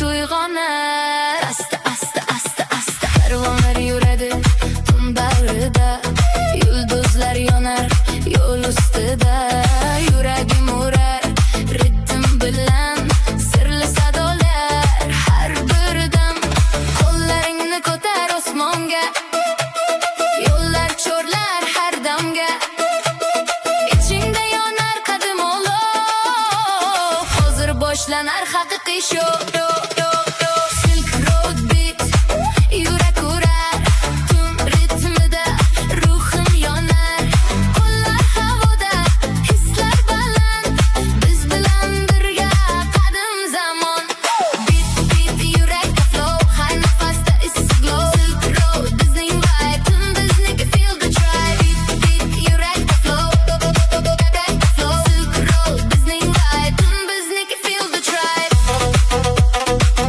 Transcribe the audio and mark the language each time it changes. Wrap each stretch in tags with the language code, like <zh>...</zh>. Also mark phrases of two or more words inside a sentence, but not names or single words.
<uz>uyg'onar, asta asta asta asta parvonalar yuradi tun bag'rida, yulduzlar yonar yo'l ustida, yuragim urar ritm bilan sirli sadolar, har bir dam qo'llaringni ko'tar osmonga, chorlar har damga, ichingda yonar qadim olov, hozir boshlanar haqiqiy show.</uz> <en>Silk road beat,</en> <uz>yurak urar tun ritmida, ruhim yonar, qo'llar havoda, hislar baland, biz bilan birga qadim zamon.</uz> <en>Beat beat</en> <uz>yurakda flow, hay nafasda issiq glow. Silk road bizning vibe, tun bizniki</uz> <en>feel the tribe. Beat beat</en> <uz>yurakda flow, Silk road bizning vibe, tun bizniki</uz> <en>feel the tribe.</en>